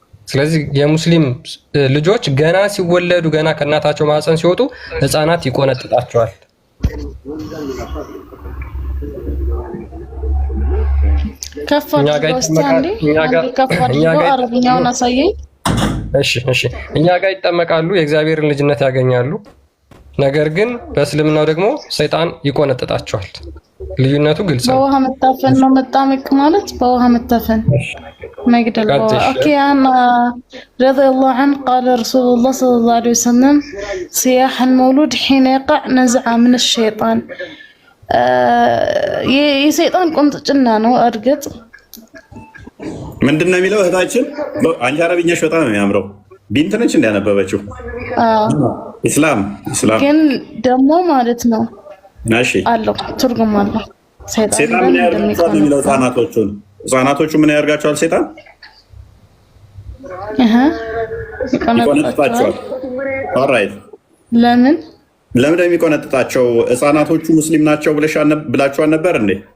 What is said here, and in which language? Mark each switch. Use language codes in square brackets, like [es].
[am] ስለዚህ የሙስሊም ልጆች ገና ሲወለዱ ገና ከእናታቸው ማህፀን ሲወጡ ህፃናት ይቆነጥጣቸዋል። እኛ ጋር ይጠመቃሉ፣ የእግዚአብሔርን ልጅነት ያገኛሉ። ነገር ግን በእስልምናው ደግሞ ሰይጣን ይቆነጥጣቸዋል። ልዩነቱ ግልጽ ነው። በውሃ መታፈን ነው መጣመቅ ማለት በውሃ መታፈን መግደል። ኦኬ [ar] አና رضي الله عنه قال رسول الله صلى الله عليه وسلم صياح المولود حين يقع نزعة من الشيطان [am] የሰይጣን ቁንጥጭና ነው። እርግጥ ምንድነው የሚለው እህታችን? አንቺ አረብኛሽ በጣም ነው የሚያምረው። ቢንት ነች እንዳነበበችው ኢስላም ግን ደግሞ ማለት ነው እሺ አለው ትርጉም አለው። ሰይጣን ምን ያደርጋቸዋል የሚለው ህፃናቶቹ ምን ያደርጋቸዋል? ሰይጣን ይቆነጥጣቸዋል። ኦልራይት ለምን እንደሚቆነጥጣቸው ህፃናቶቹ ሙስሊም ናቸው ብላችኋል ነበር እንዴ?